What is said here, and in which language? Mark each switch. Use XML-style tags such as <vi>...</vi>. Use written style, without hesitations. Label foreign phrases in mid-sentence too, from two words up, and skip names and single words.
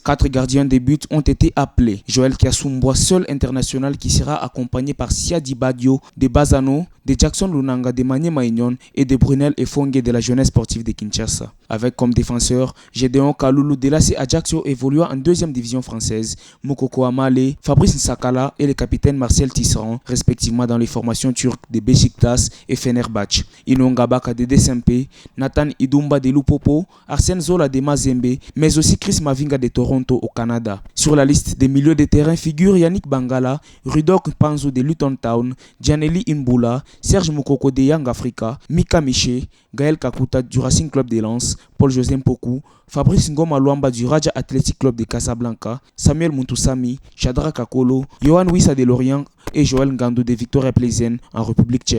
<fr>4 gardiens de but ont été appelés. Joël Kiasumbois, seul international, qui sera accompagné par Siadi Badio de Bazano, de Jackson Lunanga de Maniema Union et de Brunel Efongue de la jeunesse sportive de Kinshasa. Avec comme défenseur Gédéon Kaloulou de l'AC Ajaccio évoluant en 2e division française, Mokoko Amale, Fabrice Nsakala et le capitaine Marcel Tisserand, respectivement dans les formations turques de Beşiktaş et Fenerbahçe. Inonga Baka de DSMP, Nathan Idumba de Lupopo, Arsène Zola de Mazembe, mais aussi Chris Mavinga de Toronto au Canada. Sur la liste des milieux de terrain figurent Yannick Bangala, Rudok Panzo de Luton Town, Gianelli Imbula, Serge Moukoko de Young Africa, Mika Miché, Gaël Kakuta du Racing Club de Lens, Paul-José Mpoku, Fabrice Ngoma Luamba du Raja Athletic Club de Casablanca, Samuel Muntusami, Chadra Kakolo, Johan Wissa de Lorient, et Joël Ngandou de Victoria Plzen en République tchèque.</fr>